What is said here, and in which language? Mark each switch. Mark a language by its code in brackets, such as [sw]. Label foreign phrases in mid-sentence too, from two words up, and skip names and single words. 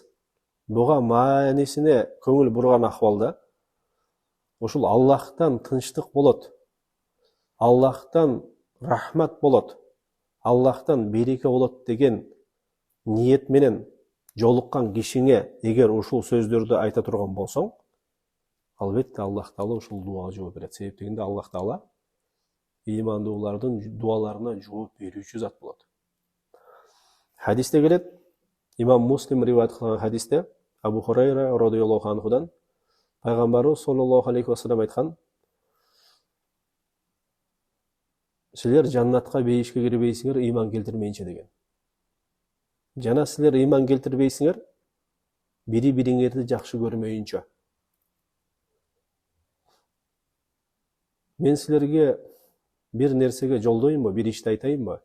[ky] Буга маанисине көңүл бурган акыбалда ушул Аллахтан тынчтык болот, Аллахтан рахмат болот, Аллахтан береке болот деген ниет менен жолуккан кишиңе эгер ушул сөздөрдү айта турган болсоң, албетте Аллах Таала ушул дуага жооп берет. Себеп дегенде Аллах Таала ыймандуулардын дуаларына жооп берүүчү зат болот. Хадисте келет, имам Муслим риваят кылган хадисте Абу Хурайра [ar] رضي الله عنه [ky] пайгамбарыбыз [ar] صلى الله عليه وسلم [ky] айткан, силер жаннатка бейишке кирбейсиңер ыйман келтирмейинче деген. Жана силер ыйман келтирбейсиңер бири-бириңерди жакшы көрмөйүнчө. Мен силерге бир нерсеге жолдоймбу, бир ишти айтайынбы?